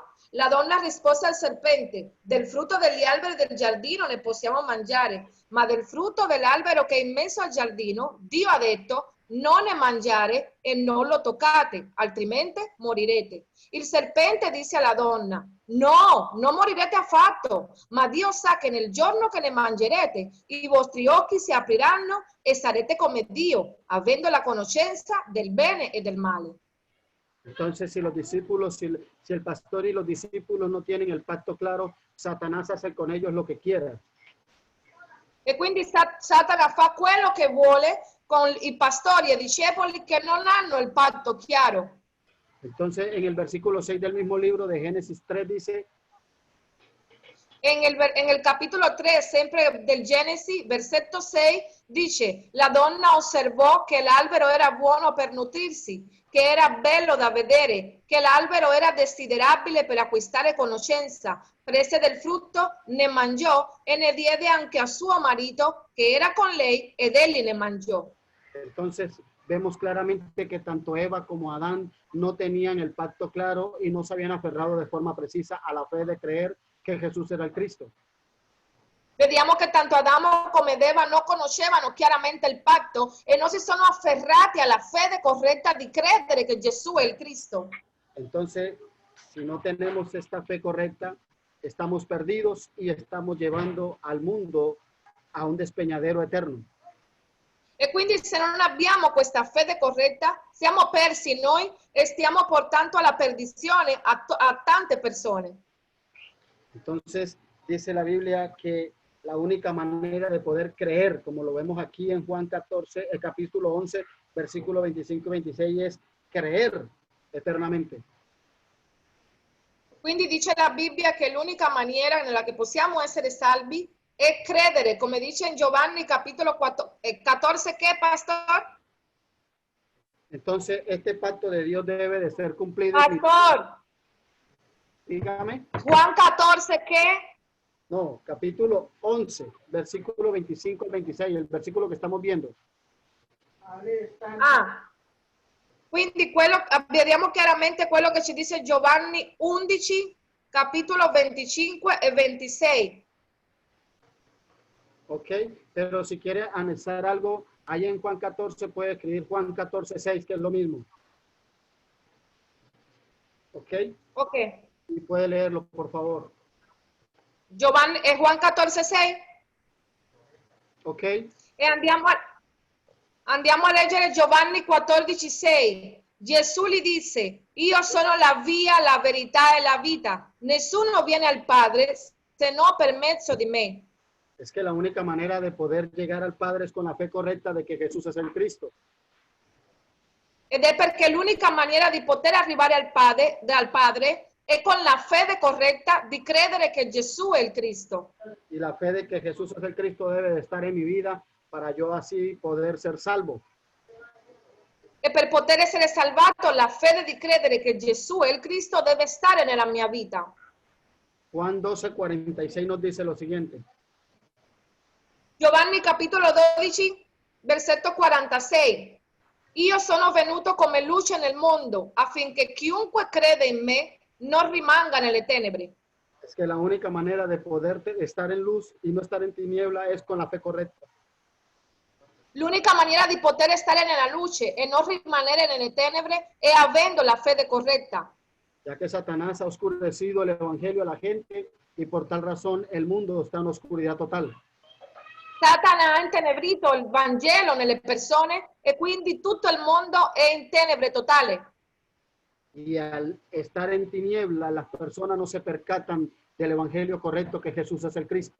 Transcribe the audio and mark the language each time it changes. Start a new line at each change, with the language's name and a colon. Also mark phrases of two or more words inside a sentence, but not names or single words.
Italian: La donna rispose al serpente: del frutto degli alberi del giardino ne possiamo mangiare, ma del frutto dell'albero che è in mezzo al giardino, Dio ha detto: non ne mangiare e non lo toccate, altrimenti morirete. Il serpente disse alla donna: no, non morirete affatto, ma Dio sa che nel giorno che ne mangerete, i vostri occhi si apriranno e sarete come Dio, avendo la conoscenza del bene e del male.
Spanish: Entonces, si los discípulos, si el pastor y los discípulos no tienen el pacto claro, Satanás hace con ellos lo que quiera.
Italian: E quindi Satana fa quello che vuole con i pastori e i discepoli che non hanno il patto chiaro.
Spanish: Entonces, en el versículo 6 del mismo libro de Génesis 3 dice: En el
Italian: capitolo 3, sempre del Genesi, versetto 6, dice: la donna osservò che l'albero era buono per nutrirsi, che era bello da vedere, che l'albero era desiderabile per acquistare conoscenza. Prese del frutto, ne mangiò e ne diede anche a suo marito, che era con lei, ed egli ne mangiò.
Spanish: Entonces, vemos claramente que tanto Eva como Adán no tenían el pacto claro y no se habían aferrado de forma precisa a la fe de creer que Jesús era el Cristo.
Italian: Vediamo che tanto Adamo come Eva non conoscevano chiaramente il patto e non si sono afferrati alla fede corretta di credere che Gesù è il Cristo.
Spanish: Entonces, si no tenemos esta fe correcta, estamos perdidos y estamos llevando al mundo a un despeñadero eterno.
Italian: E quindi se non abbiamo questa fede corretta, siamo persi noi e stiamo portando alla perdizione a tante persone.
Spanish: Entonces, dice la Biblia que la única manera de poder creer, como lo vemos aquí en Juan 14, el capítulo 11, versículo 25 y 26, es creer eternamente.
Italian: Quindi dice la Bibbia che l'unica maniera nella che possiamo essere salvi è credere, come dice in Giovanni capitolo 14,
Spanish: ¿qué, pastor? Entonces, este pacto de Dios debe de ser cumplido. Pastor. Dígame. Juan 14, ¿qué? No, capítulo 11, versículo 25 al 26, el versículo que estamos viendo.
Italian: Quindi vediamo chiaramente quello che ci dice Giovanni 11, capitolo 25 e 26.
Spanish: Ok, pero si quiere anexar algo, ahí en Juan 14 puede escribir Juan 14, 6, que es lo mismo. Ok, Ok. y puede leerlo, por favor.
Italian: Giovanni, Juan 14, 6. Ok, E andiamo a leggere Giovanni 14, 6. Gesù gli disse, io sono la via, la verità e la vita. Nessuno viene al Padre se no per mezzo di me.
Spanish: es que la única manera de poder llegar al Padre es con la fe correcta de que Jesús es el Cristo.
Italian: Ed è perché l'unica maniera di poter arrivare al Padre è con la fede corretta di credere che Gesù è il Cristo.
Spanish: Y la fe de que Jesús es el Cristo debe de estar en mi vida para yo así poder ser salvo.
Italian: E per poter essere salvato, la fede di credere che Gesù è il Cristo deve stare nella mia vita.
Spanish: Juan 12, 46 nos dice lo siguiente.
Italian: Giovanni capitolo 12, versetto 46. Io sono venuto come luce nel mondo affinché chiunque crede in me non rimanga nelle tenebre.
Spanish: Es que la única manera de poder estar en luz y no estar en tiniebla es con la fe correcta.
Italian: L'unica maniera di poter stare nella luce e non rimanere nelle tenebre è avendo la fede corretta.
Spanish: Ya que Satanás ha oscurecido el evangelio a la gente y por tal razón el mundo está en oscuridad total.
Italian: Satana ha intenebrito il Vangelo nelle persone e quindi tutto il mondo è in tenebre totale.
Spanish: Y al estar en tiniebla, las personas no se percatan del evangelio correcto que Jesús es el Cristo.